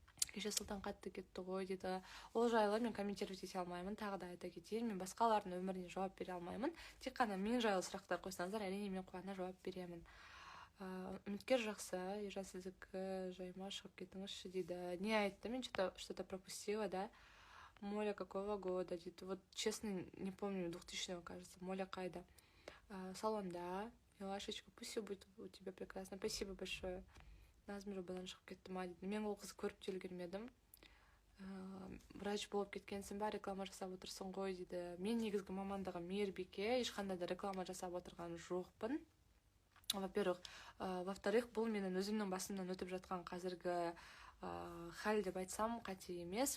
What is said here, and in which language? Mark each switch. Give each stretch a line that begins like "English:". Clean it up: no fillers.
Kazakh: Кеше Сұлтан қатты кетті ғой дейді. Ол жайлы мен комментировать ете алмаймын. Тағы да айта кетейін, мен басқалардың өміріне жауап бере алмаймын. Тек қана мен жайлы сұрақтар қойсаңыздар, әрине мен қуана жауап беремін. Үміткер жақсы, ержан сіздікі жайма шығып кетіңізші дейді. Не айтты, мен
Russian: что-то пропустила, да? Моля какого года
Kazakh: дейді.
Russian: Вот честно не помню, 2000-го, кажется. Моля
Kazakh: қайда? Салонда.
Russian: Милашечка, пусть все будет у тебя прекрасно. Спасибо большое.
Kazakh: Назым жобадан шығып кетті ма дейді. Мен ол қызды көріп те үлгермедім. Врач болып кеткенсің ба, реклама жасап отырсың ғой дейді. Мен негізгі мамандығым мейірбике, ешқандай да реклама жасап отырған жоқпын. Во-первых, во-вторых, бұл менің өзімнің басымнан өтіп жатқан қазіргі хәл деп айтсам қате емес.